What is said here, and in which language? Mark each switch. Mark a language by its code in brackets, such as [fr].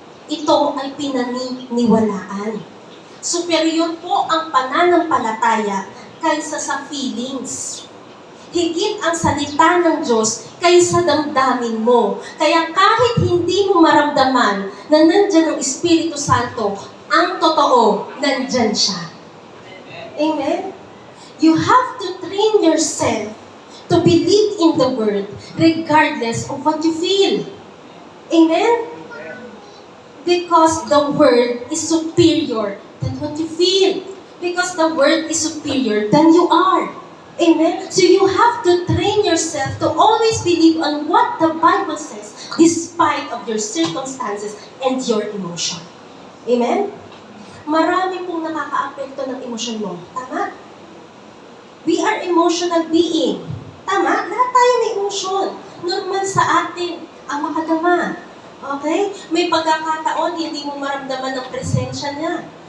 [tl] Ito ay pinaniniwalaan. Superior po ang pananampalataya kaysa sa feelings. Higit ang salita ng Diyos kaysa damdamin mo. Kaya kahit hindi mo maramdaman na nandyan ang Espiritu Santo, ang totoo, nandyan siya. Amen? [en] You have to train yourself to believe in the Word regardless of what you feel. Amen? Because the Word is superior than what you feel. Because the Word is superior than you are. Amen? So you have to train yourself to always believe on what the Bible says despite of your circumstances and your emotion. Amen? [tl] Marami pong nakaka-apekto ng emosyon mo. Tama? [en] We are emotional being. [tl] Tama? Lahat tayo may emosyon. Normal sa atin ang makadama. Okay? May pagkakataon, hindi mo maramdaman ang presensya niya.